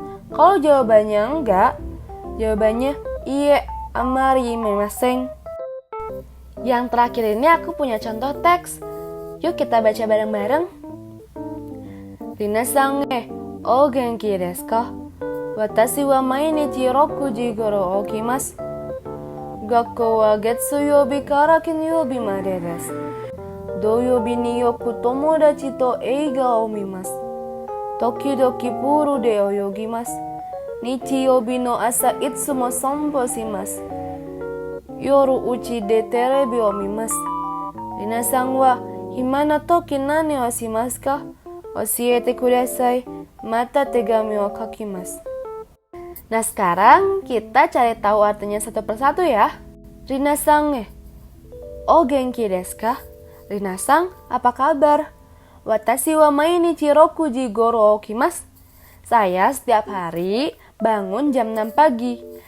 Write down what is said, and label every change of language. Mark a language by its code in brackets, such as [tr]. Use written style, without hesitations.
[id] Kalau jawabannya enggak, jawabannya [ja] iye amari mimasen. [id] Yang terakhir ini aku punya contoh teks. Yuk kita baca bareng-bareng. [ja] Minasan o genki desu ka? Watashi wa mainichi 6 時頃起きます。学校は月曜日から金曜日までです。土曜日によく友達と映画を見ます。時々プールで泳ぎます。日曜日の朝いつも散歩します。夜うちでテレビを見ます。皆さんは暇な時何をしますか？教えてください。また手紙を書きます。 [id] Nah sekarang kita cari tahu artinya satu persatu ya. [ja] Rinasang o genki desu ka? Rinasang, [id] apa kabar? [ja] Watashi wa mainichi 6 時頃起きます。 [id] Saya setiap hari bangun jam 6 pagi.